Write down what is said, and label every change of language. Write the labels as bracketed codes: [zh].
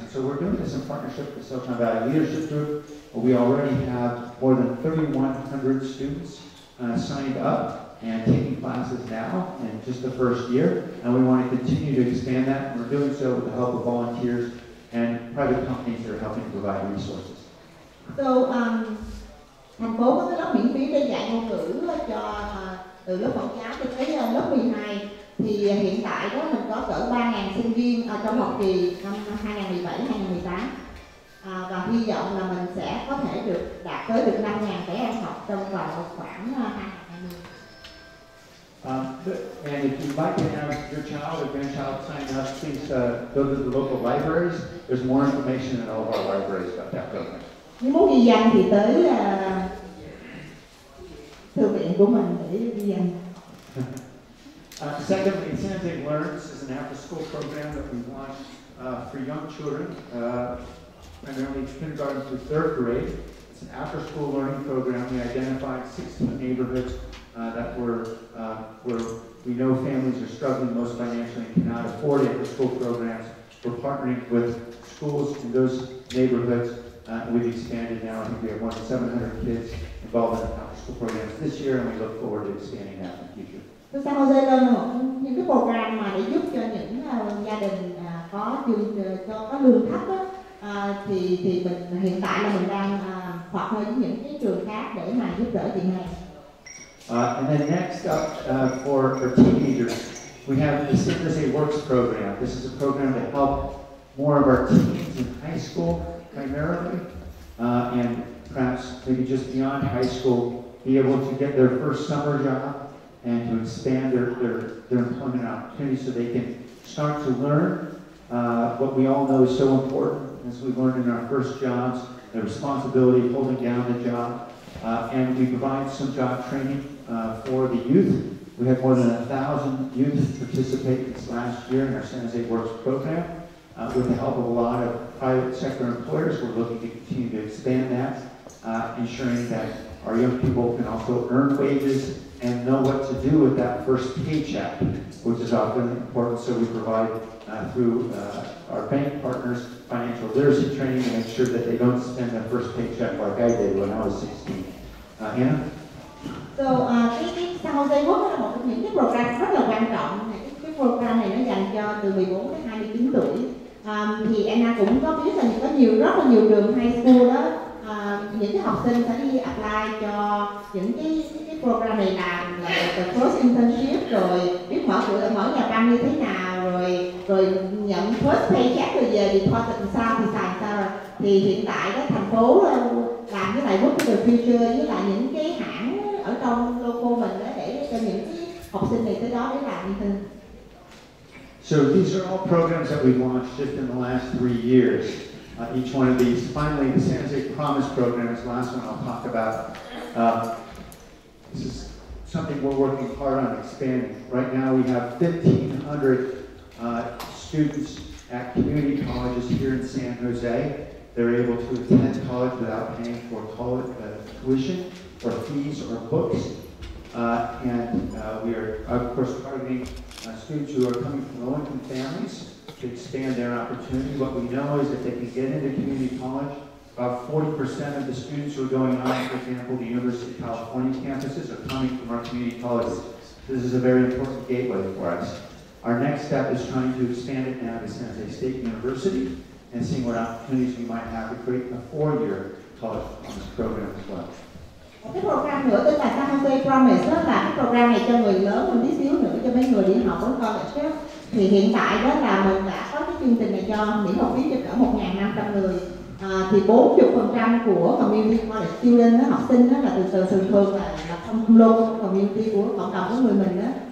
[en] And so we're doing this in partnership with the Silicon Valley Leadership Group. We already have more than 3,100 students signed up and taking classes now in just the first year, and we want to continue to expand that, and we're doing so with the help of volunteers and private companies that are helping to provide resources. [vi] So, thành phố có cái lớp miễn phí để dạy ngôn ngữ cho từ lớp mẫu giáo cho tới lớp 12, thì hiện tại đó mình có cỡ 3.000 sinh viên trong học kỳ năm 2017-2018, và hy vọng là mình sẽ có thể đạt tới được 5.000 trẻ em học trong vòng khoảng 2020. [en] And if you'd like to have your child or grandchild sign up, please go to the local libraries. There's more information in all of our libraries about that program. [vi] Nếu muốn ghi danh thì tới thư viện của mình để ghi danh. [en] Secondly, Sanjay Learns is an after-school program that we launched for young children, primarily kindergarten through third grade. It's an after-school learning program. We identified 16 neighborhoods that where we know families are struggling most financially and cannot afford after-school programs. We're partnering with schools in those neighborhoods. We've expanded now. I think we have more than 700 kids involved in after-school programs this year, and we look forward to expanding that in the future. [vi] Tôi San Jose lên những cái program mà để giúp cho những gia đình có lương thấp đó, thì mình hiện tại là mình đang hoạt với những cái trường khác để mà giúp đỡ chuyện này. [en] And then next up for teenagers, we have the San Jose Works program. This is a program to help more of our teens in high school primarily, and perhaps maybe just beyond high school, be able to get their first summer job and to expand their employment opportunities so they can start to learn what we all know is so important, as we learned in our first jobs, the responsibility of holding down the job. And we provide some job training for the youth. We had more than 1,000 youth participate this last year in our San Jose Works program. With the help of a lot of private sector employers, we're looking to continue to expand that, ensuring that our young people can also earn wages and know what to do with that first paycheck, which is often important. So we provide through our bank partners financial literacy training to make sure that they don't spend their first paycheck like I did when I was 16. Anna? [vi] So, cái San Jose Works là một trong những cái program rất là quan trọng. Cái program này nó dành cho từ 14 đến 29 tuổi. Thì Anna cũng có biết là có rất là nhiều trường [en] high school [vi] đó, những cái học sinh sẽ đi [en] apply [vi] cho những cái program này làm là [en] the first internship, [vi] rồi biết mở mở nhà băng như thế nào, rồi nhận [en] first paycheck, [vi] rồi về [en] deposit [vi] làm sao thì xài sao rồi. Thì hiện tại đó thành phố làm với lại Work for the Future với lại những cái hãng ở trong [en] local [vi] mình đó để cho những cái học sinh này tới đó để làm như thế. [en] So these are all programs that we've launched just in the last 3 years. Each one of these. Finally, the San Jose Promise program is the last one I'll talk about. This is something we're working hard on expanding. Right now we have 1,500 students at community colleges here in San Jose. They're able to attend college without paying for college tuition or fees or books. We are, of course, targeting students who are coming from low-income families to expand their opportunity. What we know is that they can get into community college. About 40% of the students who are going on, for example, the University of California campuses are coming from our community colleges. This is a very important gateway for us. Our next step is trying to expand it now to San Jose State University and seeing what opportunities we might have to create a 4-year college promise program as well. [vi] Một cái program nữa tên là San Jose Promise, đó là cái program này cho người lớn hơn tí xíu nữa, cho mấy người đi học ở college. Thì hiện tại đó là mình đã có cái chương trình này cho miễn học phí cho cỡ 1.500 người. Thì 40% của [en] community college student, [vi] học sinh đó là thường là không [en] local community [vi] của cộng đồng của người mình đó.